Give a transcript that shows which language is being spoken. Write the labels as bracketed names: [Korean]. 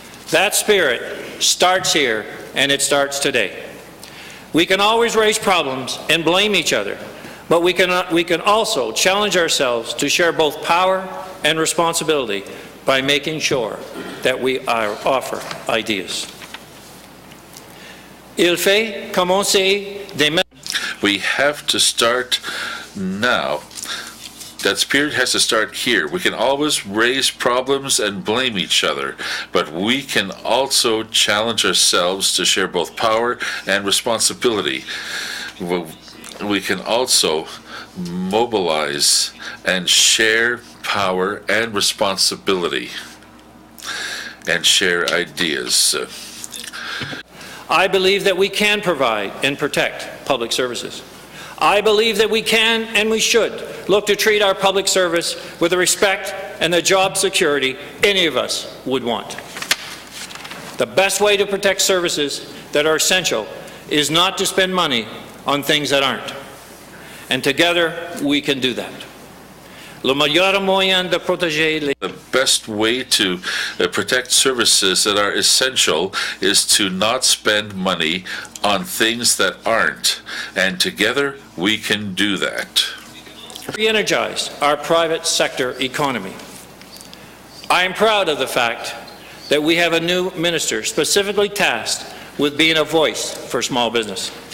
[English] That spirit starts here, and it starts today. We can always raise problems and blame each other, but we can also challenge ourselves to share both power and responsibility by making sure that we offer ideas. [French] Il faut commencer dès maintenant. [English] We have to start now. That spirit has to start here. We can always raise problems and blame each other, but we can also challenge ourselves to share both power and responsibility. We can also mobilize and share power and responsibility and share ideas. I believe that we can provide and protect public services. I believe that we can and we should look to treat our public service with the respect and the job security any of us would want. The best way to protect services that are essential is not to spend money on things that aren't. And together we can do that. [French] Le meilleur moyen de protéger les... [English] The best way to protect services that are essential is to not spend money on things that aren't. And together we can do that. Re-energize our private sector economy. I am proud of the fact that we have a new minister specifically tasked with being a voice for small business.